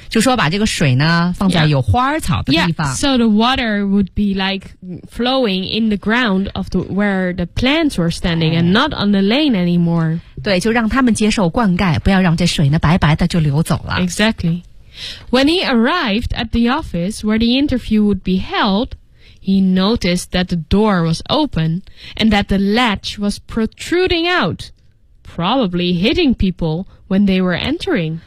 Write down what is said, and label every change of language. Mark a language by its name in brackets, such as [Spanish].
[Chinese] 就说把这个水呢放在有花草的地方。 [English] Yeah, so the water would be like flowing in the ground of the where the plants were standing and not on the lane anymore. [Chinese] 对，就让他们接受灌溉，不要让这水呢白白的就流走了。 [English] Exactly. When he arrived at the office where the interview would be held. He noticed that the door was open and that the latch was protruding out, probably hitting people when they were entering.